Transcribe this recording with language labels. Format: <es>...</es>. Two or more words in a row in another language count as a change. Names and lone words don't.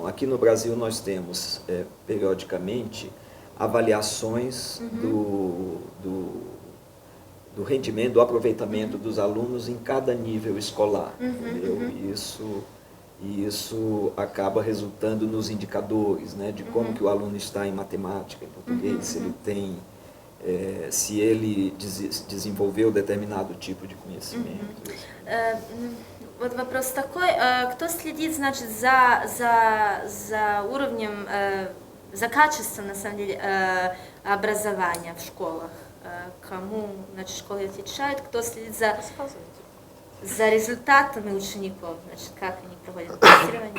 <pt>Aqui no Brasil nós temos, periodicamente, avaliações do rendimento, do aproveitamento dos alunos em cada nível escolar. Entendeu? Isso E isso acaba resultando nos indicadores, né, de como que o aluno está em matemática, em português, se ele tem, se ele desenvolveu determinado tipo de conhecimento.</pt> <ru>Вот вопрос такой, кто следит, значит, за уровнем, за качеством, на самом деле, образования в школах? Кому, значит, школы отвечают, кто следит за результатами учеников, значит, как они проводят тестирование?</ru>